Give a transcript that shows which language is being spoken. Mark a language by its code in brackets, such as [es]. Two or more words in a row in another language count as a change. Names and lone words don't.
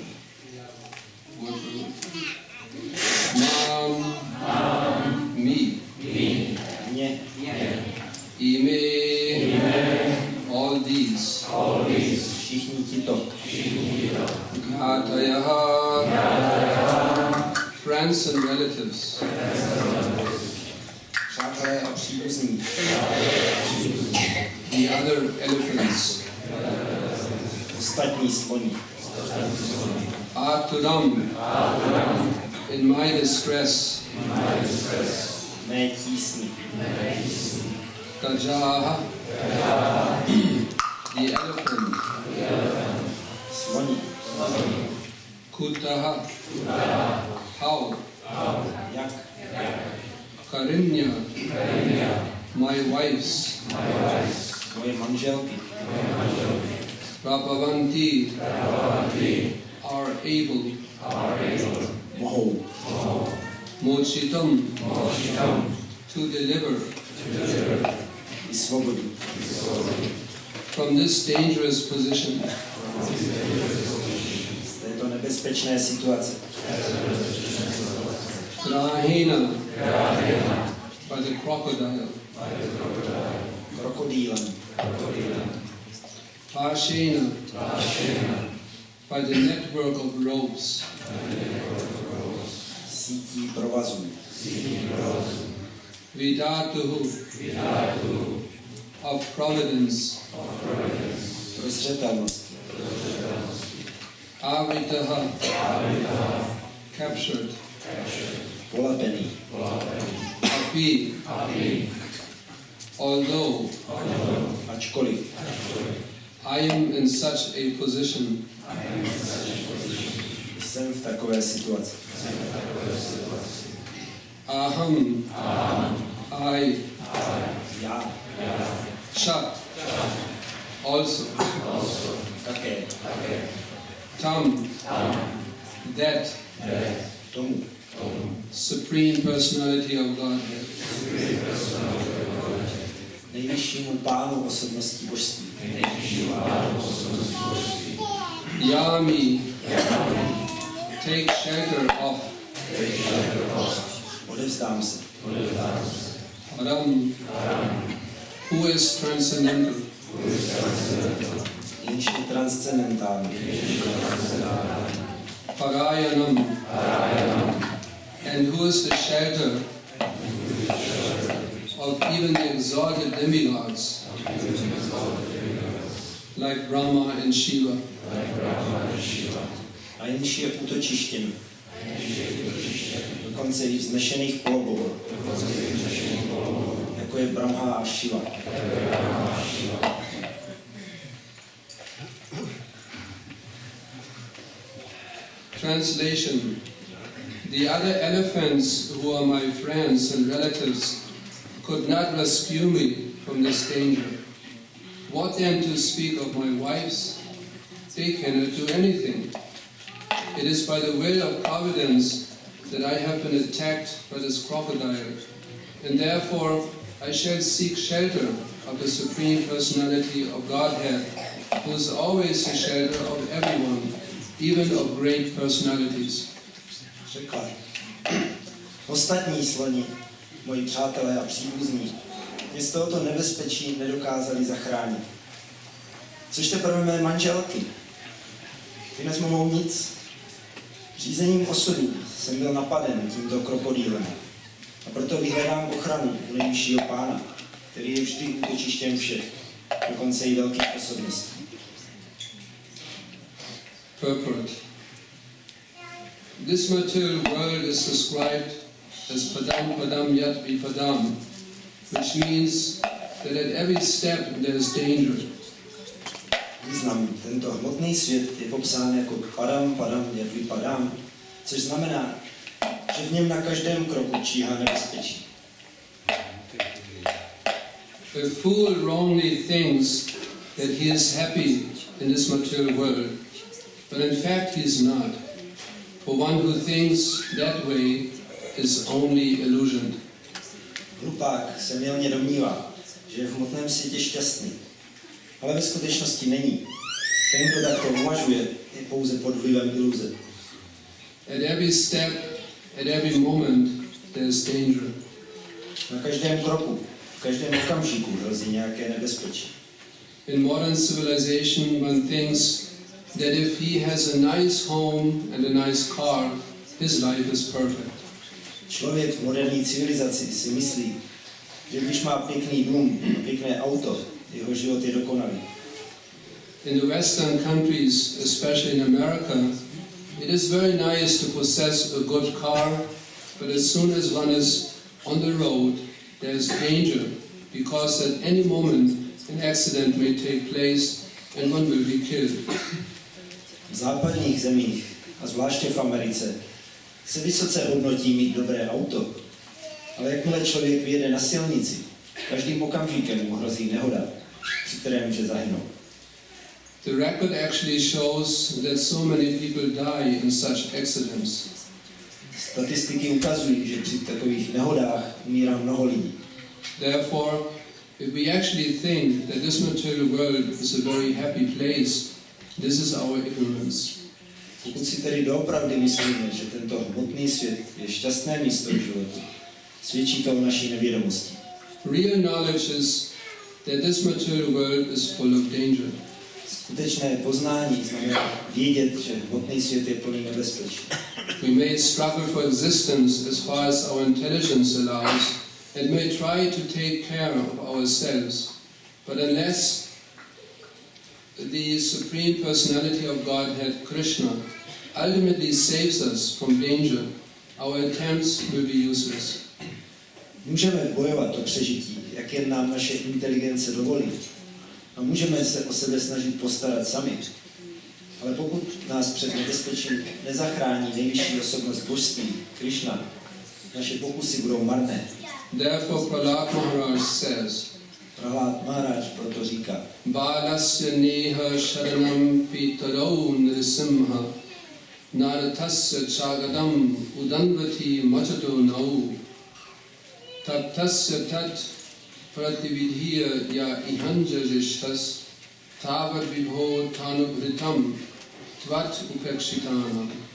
[en] Word for word. Mam, me. Ime, all these. [cs] Všichni tito. [sa] Gatayaha, [en] friends and relatives. [cs] Přátelé a příbuzní. [en] The other elephants. [cs] Ostatní sloni. [sa] Aturam, [en] in my distress. [cs] Mé tísni. [sa] Gajaha, [en] the elephant. [cs] Sloni. [en] Kutaha, how. [cs] Jak. [en] Karinya, my wives. [cs] Moje manželky. [sa] Prabhavanti, [en] are able. [cs] Mohou. [en] Mochitam, to deliver. [cs] Vysvobodu. [en] From this dangerous position. [cs] Z této nebezpečné situace. [en] Grahena, by the crocodile. [cs] Krokodýlem. [en] Pashena, by the network of ropes. [cs] Sítí provazů. [sa] Vidatuhu, [en] of providence. [cs] Prozřetelnost. [en] Avitaha, captured. [cs] Polepený. [en] Api, although [cs] Ačkoliv. [en] I am in such a position, [cs] Jsem v takové situaci. [en] aham, I, [cs] Já. [en] chat, also, [cs] Také. [sa] tam, [en] that, [cs] Tomu. [en] Supreme Personality of Godhead. [cs] Nejvyššímu pánu osobností božství. [en] Yami, take shelter of. [cs] Odevzdám se. [en] Ram, who is transcendental. [cs] Jenž je transcendentální. [sa] Parayanam, [en] and who is the shelter of even the exalted demigods, like Rama and Shiva. [cs] A jenž je útočištěm. Dokonce i vznešených polobohů. Jako je Brahma a Shiva. [en] Translation. The other elephants who are my friends and relatives could not rescue me from this danger. What then to speak of my wives? They cannot do anything. It is by the will of providence that I have been attacked by this crocodile, and therefore I shall seek shelter of the Supreme Personality of Godhead, who is always the shelter of everyone, even of great personalities. [cs] Překlad. Ostatní sloni, moji přátelé a příbuzní, mě z tohoto nebezpečí nedokázali zachránit. Což teprve mé manželky. Ty nezmohou nic. Řízením osudu jsem byl napaden tímto krokodýlem. A proto vyhledám ochranu u nejvyššího pána, který je vždy útočištěm všech, dokonce i velkých osobností. [en] Purport. This material world is described as [sa] padam padam yat vipadam, [en] which means that at every step there is danger. [cs] Význam. Tento hmotný svět je popsán jako [sa] padam padam yat vipadam, [cs] což znamená, že v něm na každém kroku číhá nebezpečí. [en] A fool wrongly thinks that he is happy in this material world, but in fact he is not. For one who thinks that way is only illusion. [cs] Hlupák se mylně domnívá, že je v hmotném světě šťastný, ale ve skutečnosti není. Ten, kdo takto uvažuje, je pouze pod vlivem iluze. [en] At every step, at every moment, there is danger. [cs] Na každém kroku, v každém okamžiku hrozí nějaké nebezpečí. [en] In modern civilization, one thinks that if he has a nice home and a nice car, his life is perfect. [cs] Člověk v moderní civilizaci si myslí, že když má pěkný dům a pěkné auto, jeho život je dokonalý. [en] In the Western countries, especially in America, it is very nice to possess a good car, but as soon as one is on the road, there is danger, because at any moment an accident may take place and one will be killed. [cs] V západních zemích, a zvláště v Americe, se vysoce hodnotí mít dobré auto, ale jakmile člověk vyjede na silnici, každým okamžikem mu hrozí nehoda, při které může zahynout. [en] The record actually shows that so many people die in such accidents. [cs] Statistiky ukazují, že při takových nehodách umírá mnoho lidí. [en] Therefore, if we actually think that this material world is a very happy place, this is our ignorance. [cs] Pokud si tedy doopravdy myslíme, že tento hmotný svět je šťastné místo v životu, svědčí to o naší nevědomosti. [en] Real knowledge is that this material world is full of danger. [cs] Skutečné poznání znamená vědět, že hmotný svět je plný nebezpečí. [en] We may struggle for existence as far as our intelligence allows, and may try to take care of ourselves, but unless the Supreme Personality of Godhead, Krishna, ultimately saves us from danger, our attempts will be useless. [cs] Můžeme bojovat o přežití, jak jen nám naše inteligence dovolí. A můžeme se o sebe snažit postarat sami. Ale pokud nás před nebezpečím nezachrání nejvyšší osobnost božství, Krishna, naše pokusy budou marné. [en] Therefore, Prahlad Maharaj says, [cs] Prahlad Maharaj proto říká, [sa] Balasya neha sharanam pitarau nrisimha naratasya chagadam udanvati machato nau taptasya tat pratividhiya ya ihanjajishtas tavat vibho tanubhritam tvat upekshitana.